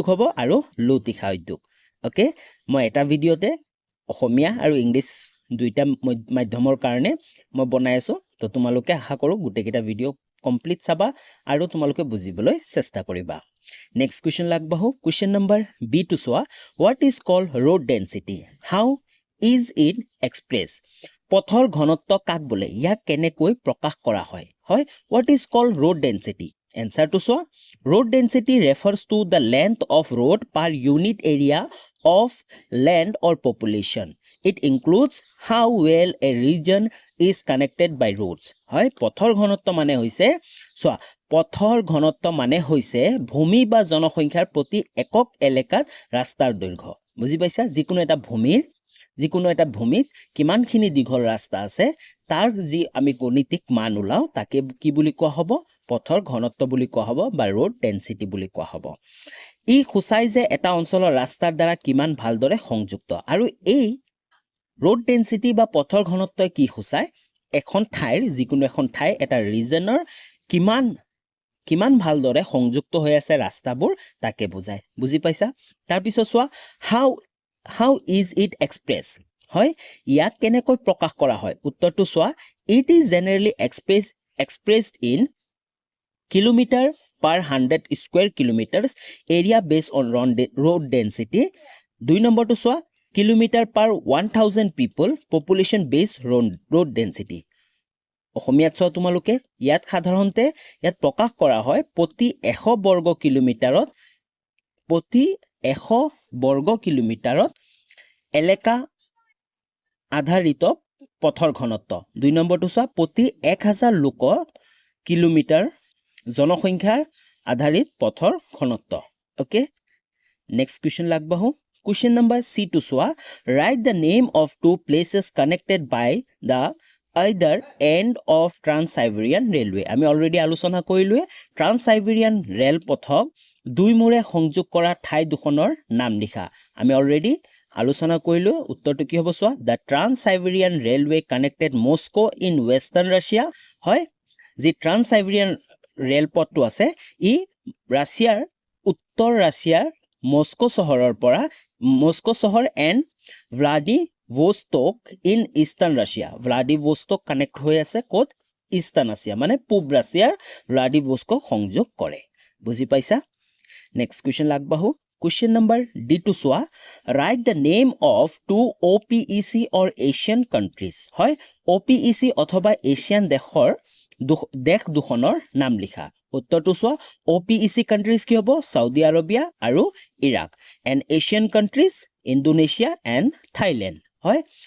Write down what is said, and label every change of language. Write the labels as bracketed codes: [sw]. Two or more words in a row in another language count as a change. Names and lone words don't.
[as] হ'ব আৰু লুটিখা উদ্যোগ ওকে মই এটা ভিডিওতে অসমীয়া আৰু ইংলিছ দুইটা মাধ্যমৰ কাৰণে মই বনাই আছো তো তোমালোকে আশা কৰো গুটেকিটা ভিডিও কমপ্লিট চাবা আৰু তোমালোকে বুজিবলৈ চেষ্টা কৰিবা [en] next question লাগবাহু question number B [as] টো চোৱা [en] what is called road density how is it expressed পথৰ [as] ঘনত্ব কাক বোলে ইয়াক কেনেকৈ প্ৰকাশ কৰা হয় হয় [en] what is called road density answer [as] টো চোৱা [en] road density refers to the length of road per unit area of land or population it includes how well a region is connected by roads [as] হয় পথৰ ঘনত্ব মানে হৈছে সোয়া পথৰ ঘনত্ব মানে হৈছে ভূমি বা জনসংখ্যাৰ প্ৰতি একক এলেকাত ৰাস্তাৰ দৈৰ্ঘ্য বুজি পাইছা যিকোনো এটা ভূমিত কিমানখিনি দীঘল ৰাস্তা আছে তাৰ যি আমি গণিতিক মান উলাও তাকে কি বুলি কোৱা হ'ব পথৰ ঘনত্ব বুলি কোৱা হ'ব বা [en] road density [as] বুলি কোৱা হ'ব ই খুচাই যে এটা অঞ্চলৰ ৰাস্তাৰ দ্বাৰা কিমান ভালদৰে সংযুক্ত আৰু এই [en] road density [as] বা পথৰ ঘনত্ব কি খুচাই এখন ঠাইৰ যিকোনো এখন ঠাই এটা ৰিজনৰ কিমান ভালদৰে সংযুক্ত হৈ আছে ৰাস্তাবোৰ তাকে বুজায় বুজি পাইছা তাৰ পিছত সোৱা [en] how is it expressed [as] হয় ইয়াক কেনেকৈ প্ৰকাশ কৰা হয় উত্তৰটো সোৱা [en] it is generally expressed in kilometer per 100 square kilometers area based on road density [as] দুই নম্বৰটো সোৱা [en] kilometer per 1000 people population based road density [as] অসমীয়াত সোৱা তোমালোকে ইয়াত সাধাৰণতে ইয়াত প্ৰকাশ কৰা হয় প্ৰতি 100 বৰ্গ কিলোমিটাৰত এলেকা আধাৰিত পথৰ ঘনত্ব দুই নম্বৰটো সোৱা প্ৰতি 1000 লোক কিলোমিটাৰ জনসংখ্যাৰ আধাৰিত পথৰ ঘনত্ব [en] okay next question [as] লাগবাহু [en] Question number C [as] টো চোৱা [en] write the name of two places connected by the either end [as] of Trans-Siberian Railway আমি already আলোচনা কৰিলোৱে Trans-Siberian ৰেল পথক দুই মূৰে সংযোগ কৰা ঠাই দুখনৰ নাম লিখা আমি already আলোচনা কৰিলো উত্তৰটো কি হ'ব সোৱা the [en] Trans-Siberian Railway connected Moscow in western Russia [as] হয় যি Trans-Siberian ৰেল পথটো আছে ই ৰাছিয়াৰ উত্তৰ ৰাছিয়াৰ মস্কো চহৰ and [en] Vladivostok in eastern Russia [as] Vladivostok connect হৈ আছে ক'ত [en] eastern Russia [as] মানে পূব ৰাছিয়াৰ Vladivostok সংযোগ কৰে বুজি পাইছা [en] next question [as] লাগবাহু [en] Question number D [as] টো চোৱা [en] write the name of two OPEC or Asian countries [as] হয় OPEC অথবা এছিয়ান দেশ দুখনৰ নাম লিখা উত্তৰটো সোৱা [en] OPEC countries [as] কি হ'ব সাউদি আৰবিয়া আৰু ইৰাক [en] and Asian countries Indonesia and Thailand [as] হয়